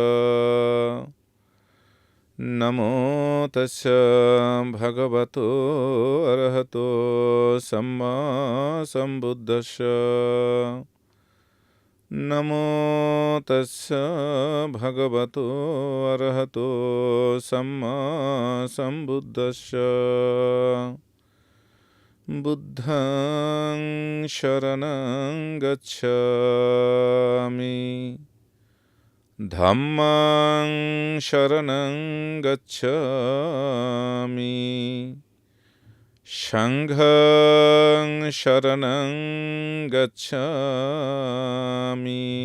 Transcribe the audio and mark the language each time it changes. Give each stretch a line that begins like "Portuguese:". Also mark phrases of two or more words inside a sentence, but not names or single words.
Pali: নমো তস্য ভগবতো অরহতো সম্মা সম্বুদ্ধস্য। নমো তস্য ভগবতো অরহতো সম্মা সম্বুদ্ধস্য। বুদ্ধং শরণং গচ্ছামি ধাম্মাং শরণং গচ্ছামি সংঘং শরণং গচ্ছামি।